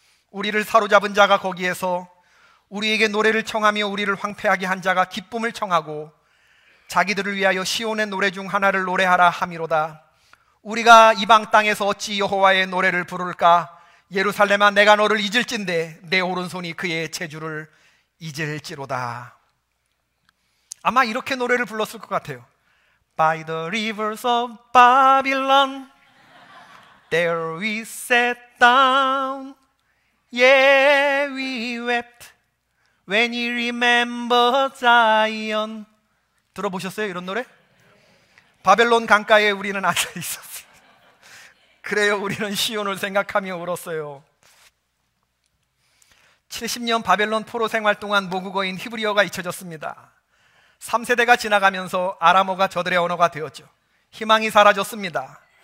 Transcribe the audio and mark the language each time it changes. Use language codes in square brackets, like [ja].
[ko] 우리를 사로잡은 자가 거기에서 우리에게 노래를 청하며 우리를 황폐하게 한 자가 기쁨을 청하고 자기들을 위하여 시온의 노래 중 하나를 노래하라 함이로다. 우리가 이방 땅에서 어찌 여호와의 노래를 부를까? 예루살렘아, 내가 너를 잊을진대 내 오른손이 그의 재주를 잊을지로다. 아마 이렇게 노래를 불렀을 것 같아요. [en] By the rivers of Babylon there we sat down, yeah we wept when we remember Zion. [ko] 들어보셨어요 이런 노래? 바벨론 강가에 우리는 앉아 있었어요. 그래요, 우리는 시온을 생각하며 울었어요. 70년 바벨론 포로 생활 동안 모국어인 히브리어가 잊혀졌습니다. 3세대가 지나가면서 아람어가 저들의 언어가 되었죠. 희망이 사라졌습니다.